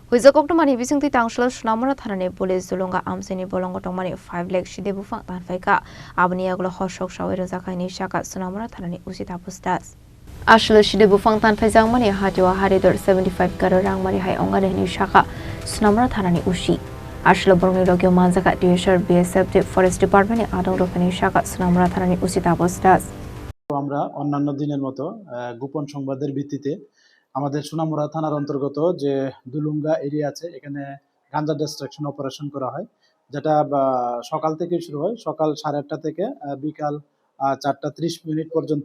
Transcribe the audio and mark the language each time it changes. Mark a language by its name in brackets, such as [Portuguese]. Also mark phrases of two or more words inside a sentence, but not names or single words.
[Kok Borok] Huizakok tomani bisingti tangshla sunamura thanani police zulunga amseni bolongo tomani 5 lakh shide bufang tanfaika abni aglo hoshok shawira zakaini shaka sunamura thanani usita pustas ashlo shide bufang tanfaijang mani hajwa haridor 75 garorang mani hai ongane ni shaka sunamura thanani ushi ashlo borngi logyo manjaka DSR BSF [English] forest department [Kok Borok] adong rokani shaka sunamura thanani usita pustas [Bangla] আমরা অন্যান্য দিনের মতো গোপন সংবাদের ভিত্তিতে আমাদের সোনামুড়া থানার অন্তর্গত যে দুলুঙ্গা এরিয়া আছে এখানে গাঞ্জা ডিস্ট্রাকশন অপারেশন করা হয়, যেটা সকাল থেকে শুরু হয়, সকাল 8:30 থেকে বিকাল 4:30 পর্যন্ত।